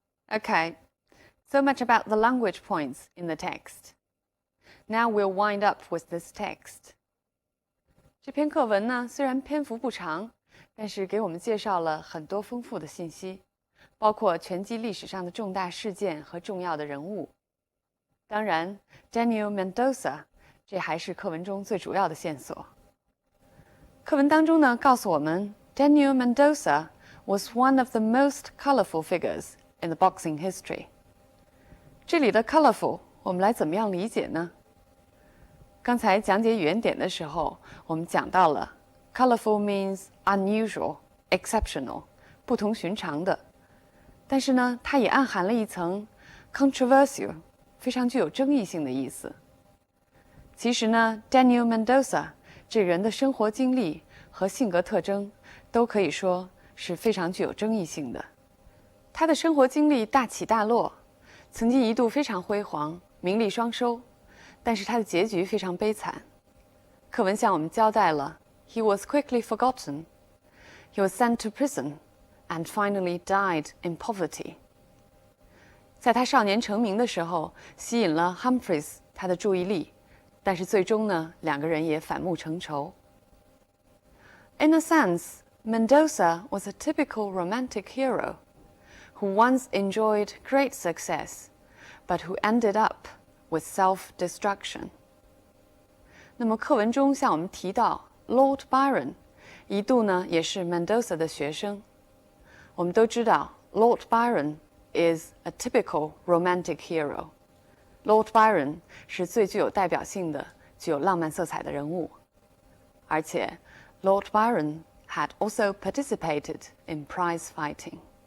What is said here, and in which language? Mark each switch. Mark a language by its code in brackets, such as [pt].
[en] Okay, so much about the language points in the text. Now we'll wind up with this text. [zh] 这篇课文呢，虽然篇幅不长，但是给我们介绍了很多丰富的信息，包括拳击历史上的重大事件和重要的人物。当然 Daniel Mendoza 这还是课文中最主要的线索。课文当中呢，告诉我们 [en] Daniel Mendoza was one of the most colorful figures in the boxing history. [zh] 这里的 colorful 我们来怎么样理解呢？刚才讲解语言点的时候，我们讲到了 [en] colorful means unusual, exceptional, [zh] 不同寻常的。但是呢，它也暗含了一层 controversial， 非常具有争议性的意思。其实呢 Daniel Mendoza 这人的生活经历和性格特征都可以说是非常具有争议性的。他的生活经历大起大落，曾经一度非常辉煌，名利双收，但是他的结局非常悲惨。课文向我们交代了 [en] He was quickly forgotten. He was sent to prison and finally died in poverty. [zh] 在他少年成名的时候，吸引了 Humphreys 他的注意力，但是最终呢，2个人也反目成仇。 [en] In a sense, Mendoza was a typical romantic hero who once enjoyed great success, but who ended up with self-destruction. [zh] 那么课文中向我们提到 Lord Byron 一度呢也是 Mendoza 的学生。我们都知道 [en] Lord Byron is a typical romantic hero. Lord Byron 是最具有代表性的、具有浪漫色彩的人物，而且 Lord Byron had also participated in prize fighting.